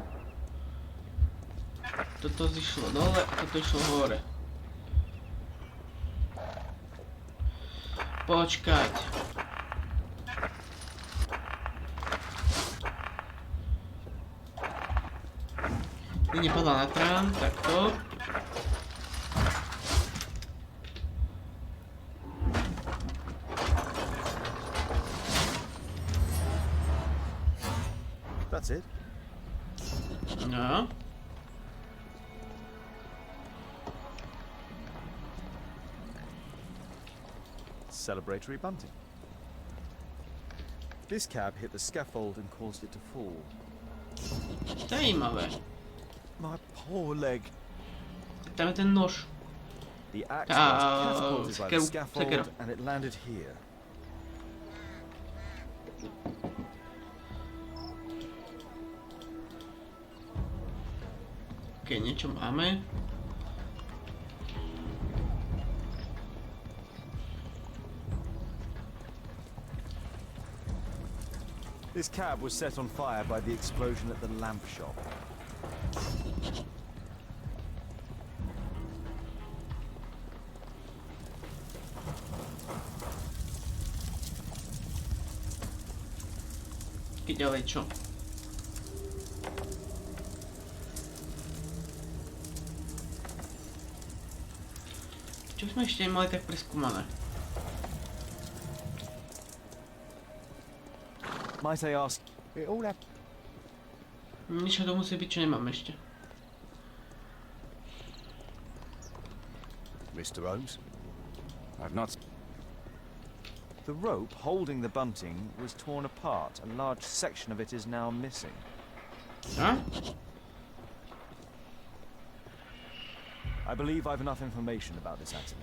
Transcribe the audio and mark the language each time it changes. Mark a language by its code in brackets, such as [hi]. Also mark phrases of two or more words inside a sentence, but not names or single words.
[sk] Toto zišlo dole a toto išlo hore. Počkať. Nepadla na trám, takto. [en] That's it. [sk] No. [en] Celebratory bunting. This cab hit the scaffold and caused it to fall. [cs] Zajímavé. [en] My poor leg. [sk] Tam je ten nož. [en] The axe was catapulted by the [sk] sekera. [en] scaffold and it landed here. [sk] Ok, niečo máme. [en] This cab was set on fire by the explosion at the lamp shop. [sk] Keď ďalej čo? Čo sme ešte nemali tak preskúmané? [en] Might I ask? It all happened. [sk] Niečo to musí byť, čo nemám ešte. [en] Mr. Holmes? I've not... The rope holding the bunting was torn apart. A large section of it is now missing. Huh? I believe I've enough information about this accident.